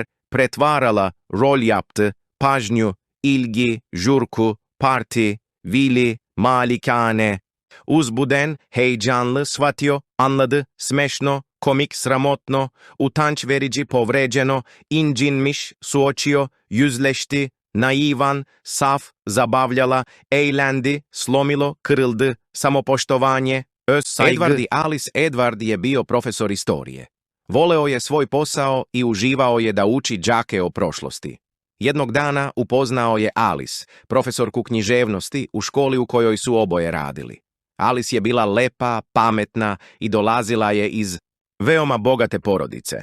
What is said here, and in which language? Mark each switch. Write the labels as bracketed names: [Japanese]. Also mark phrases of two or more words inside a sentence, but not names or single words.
[Turkish] pretvarala, rol yaptı, pajnju, ilgi, jurku, parti, vili, malikane, uzbuden, heyecanlı, shvatio, anladı, smešno, komik, sramotno, utanç verici, povređeno, incinmiş, suočio, yüzleşti, naivan, saf, zabavljala, eğlendi, slomilo, kırıldı, samopoštovanje, öz saygı. [Serbian] Edward je bio profesor istorije. Voleo je svoj posao i uživao je da uči đake o prošlosti. Jednog dana upoznao je Alice, profesorku književnosti u školi u kojoj su oboje radili. Alice je bila lepa, pametna i dolazila je iz veoma bogate porodice.